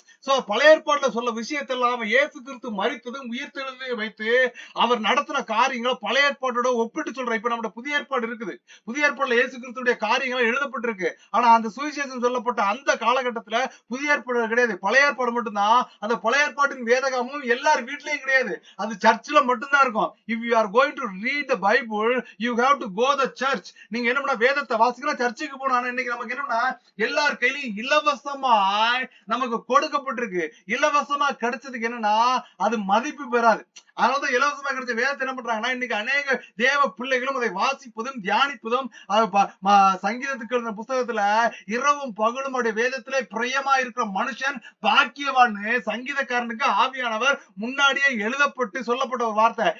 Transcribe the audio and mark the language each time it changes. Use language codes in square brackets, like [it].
[ta] So பழைய ஏற்பாட்டுல சொல்ல விஷயத்தெல்லாம் அவன் இயேசு கிறிஸ்து மரித்ததும் உயிர்த்தெழுந்ததையும் வைத்து அவர் நடத்தின காரியங்களை பழைய ஏற்பாட்டோட ஒப்பிட்டு சொல்ற. இப்ப நம்ம புதிய ஏற்பாடு இருக்குது. புதிய ஏற்பாடுல இயேசு கிறிஸ்துடைய காரியங்கள் எழுதப்பட்டிருக்கு. ஆனா அந்த சுவிசேஷம் சொல்லப்பட்ட அந்த காலகட்டத்துல புதிய ஏற்பாடு கிடையாது, பழைய ஏற்பாடு மட்டும்தான். அந்த பழைய ஏற்பாட்டின் வேதகமும் எல்லார் வீட்லயும் கிடையாது, அது சர்ச்சில் மட்டும்தான் இருக்கும். [en] If you are going to read the Bible, you have to go the church. [ta] நீங்க என்ன பண்ண, வேதத்தை வாசிக்கலாம், சர்ச்சுக்கு போகணும். ஆனா இன்னைக்கு நமக்கு என்னன்னா, எல்லார் கையிலையும் இலவசமாய் நமக்கு கொடுக்கப்பட்டிருக்கு. இலவசமா கிடைச்சதுக்கு என்னன்னா அது மதிப்பு பெறாது. அதனாலதான் இலவசமா கிடைச்ச வேதத்தை என்ன பண்றாங்கன்னா, இன்னைக்கு அநேக தேவ பிள்ளைகளும் அதை வாசிப்பதும் தியானிப்பதும், சங்கீதத்துக்கு எழுதின புஸ்தகத்துல இரவும் பகலும் அவருடைய வேதத்திலே பிரியமா இருக்கிற மனுஷன் பாக்கியவான்னு சங்கீதக்காரனுக்கு ஆவியானவர் முன்னாடியே எழுதப்பட்டு சொல்லப்பட்ட ஒரு வார்த்தை.